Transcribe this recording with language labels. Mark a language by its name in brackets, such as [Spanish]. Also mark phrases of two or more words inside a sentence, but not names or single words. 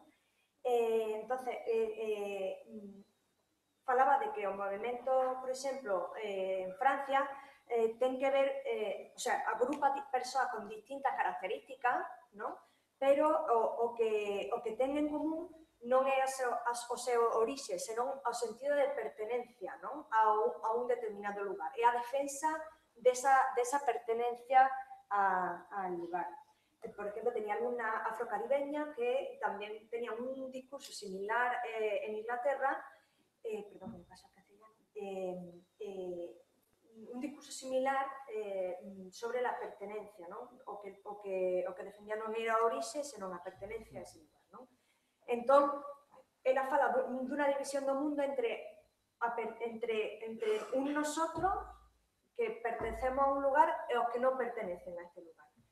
[Galician] Entonces, falaba de que o movimento, por exemplo, en Francia, ten que ver, [Spanish] o sea, [Galician] agrupa persoas con distintas características, ¿no? Pero o que ten en común non é o seu orixe, senón o sentido de pertenencia, ¿no? a un determinado lugar. É a defensa desa pertenencia [Spanish] al lugar. Por ejemplo, tenía una afrocaribeña que también tenía un discurso similar en Inglaterra, perdón, me pasa en castellano, un discurso similar sobre la pertenencia, ¿no? [Galician] O que defendía non era a orixe, senón a pertenencia a ese lugar, ¿no? Entón, ela fala dunha división do mundo entre entre un [Spanish] nosotros que pertenecemos [Galician] a un lugar e os que non pertenecen a este lugar.